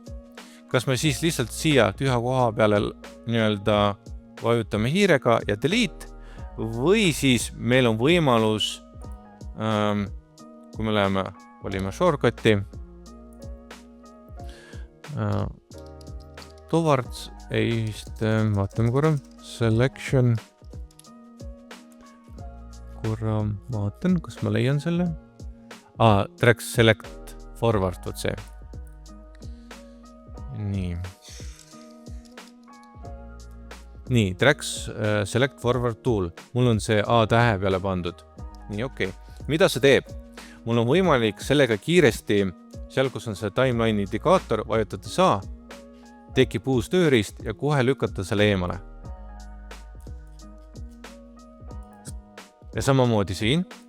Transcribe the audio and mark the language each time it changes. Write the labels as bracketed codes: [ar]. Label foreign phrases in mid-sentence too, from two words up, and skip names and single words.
[et] Kas me siis lihtsalt siia tüha koha peale nii-öelda vajutame hiirega ja delete või siis meil on võimalus, kui me läheme, valime shortcut'i, towards, vaatame korra, [en] selection, korra [et] vaatan, kas ma leian selle. [en] Track select forward, [et] võt see. Nii, [en] tracks select forward tool. [et] Mul on see A tähe peale pandud. Nii, okei. Mida see teeb? Mul on võimalik sellega kiiresti, seal kus on see timeline indikaator, vajutades A, tekib uus tööriist ja kohe lükata selle eemale. Ja samamoodi siin.